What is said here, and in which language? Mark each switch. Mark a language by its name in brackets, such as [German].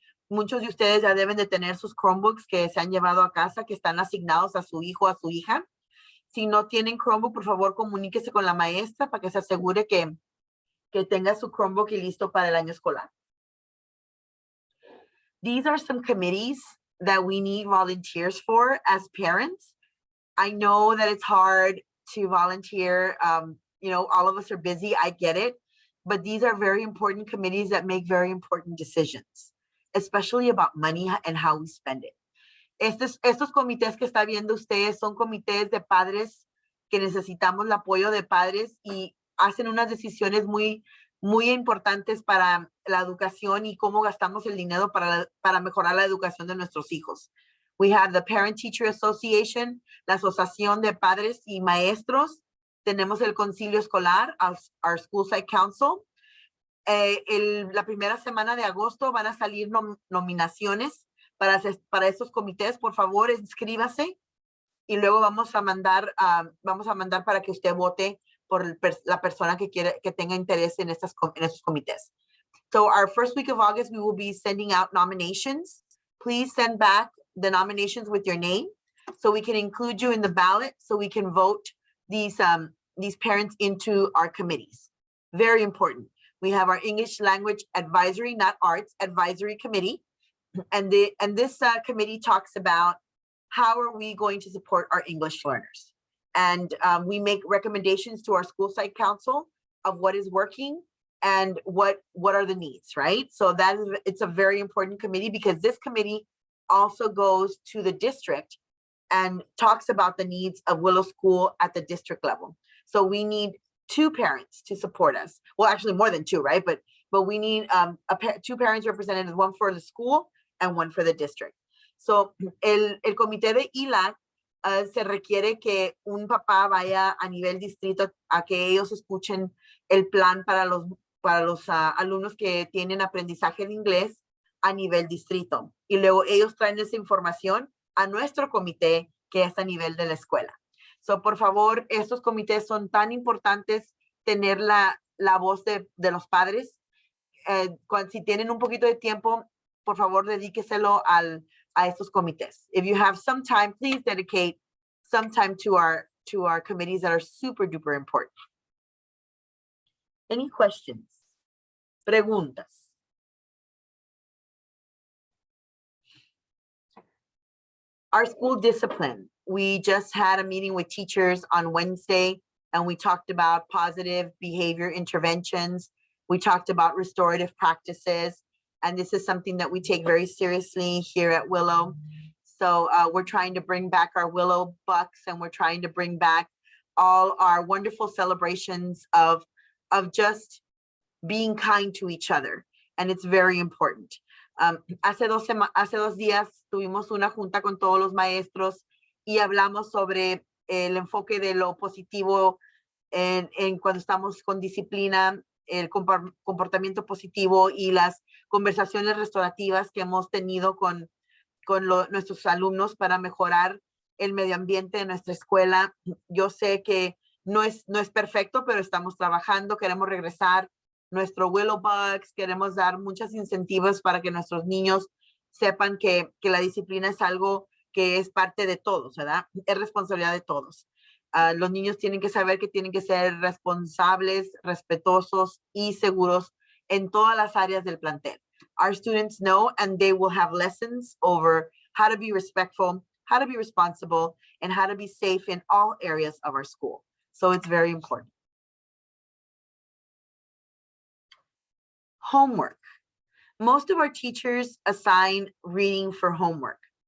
[Spanish] Muchos de ustedes ya deben de tener sus Chromebooks que se han llevado a casa, que están asignados a su hijo o a su hija. Si no tienen Chromebook, por favor, comuníquese con la maestra para que se asegure que tenga su Chromebook y listo para el año escolar. [English] These are some committees that we need volunteers for as parents. I know that it's hard to volunteer. You know, all of us are busy. I get it. But these are very important committees that make very important decisions, especially about money and how we spend it. [Spanish] Estos comités que está viendo ustedes son comités de padres que necesitamos el apoyo de padres y hacen unas decisiones muy importantes para la educación y cómo gastamos el dinero para mejorar la educación de nuestros hijos. [English] We have the Parent Teacher Association, [Spanish] la Asociación de Padres y Maestros. Tenemos el Concilio Escolar, [English] our School Site Council. [Spanish] La primera semana de agosto van a salir nominaciones para estos comités. Por favor, inscríbase y luego vamos a mandar para que usted vote por la persona que tenga interés en estos comités. [English] So our first week of August, we will be sending out nominations. Please send back the nominations with your name so we can include you in the ballot so we can vote these parents into our committees. Very important. We have our English Language Advisory, not Arts, Advisory Committee. And this committee talks about how are we going to support our English learners. And we make recommendations to our school site council of what is working and what are the needs, right? So it's a very important committee because this committee also goes to the district and talks about the needs of Willow School at the district level. So we need 2 parents to support us. Well, actually more than 2, right? But we need 2 parents representatives, one for the school and one for the district. [Spanish] So el comité de ILAC se requiere que un papá vaya a nivel distrito a que ellos escuchen el plan para los alumnos que tienen aprendizaje de inglés a nivel distrito. Y luego ellos traen esa información a nuestro comité que es a nivel de la escuela. So, por favor, estos comités son tan importantes tener la voz de los padres. Si tienen un poquito de tiempo, por favor, dedíqueselo a estos comités. [English] If you have some time, please dedicate some time to our committees that are super duper important. Any questions? [Spanish] Preguntas. [English] Our school discipline. We just had a meeting with teachers on Wednesday, and we talked about positive behavior interventions. We talked about restorative practices, and this is something that we take very seriously here at Willow. So we're trying to bring back our Willow Bucks, and we're trying to bring back all our wonderful celebrations of just being kind to each other. And it's very important. [Spanish] Hace 2 días tuvimos una junta con todos los maestros y hablamos sobre el enfoque de lo positivo en cuando estamos con disciplina, el comportamiento positivo y las conversaciones restaurativas que hemos tenido con nuestros alumnos para mejorar el medio ambiente de nuestra escuela. Yo sé que no es perfecto, pero estamos trabajando, queremos regresar nuestro Willow Bucks, queremos dar muchos incentivos para que nuestros niños sepan que la disciplina es algo que es parte de todos, ¿verdad? Es responsabilidad de todos. Los niños tienen que saber que tienen que ser responsables, respetuosos y seguros en todas las áreas del plantel. [English] Our students know, and they will have lessons over how to be respectful, how to be responsible, and how to be safe in all areas of our school. So it's very important. Homework. Most of our teachers assign reading for homework.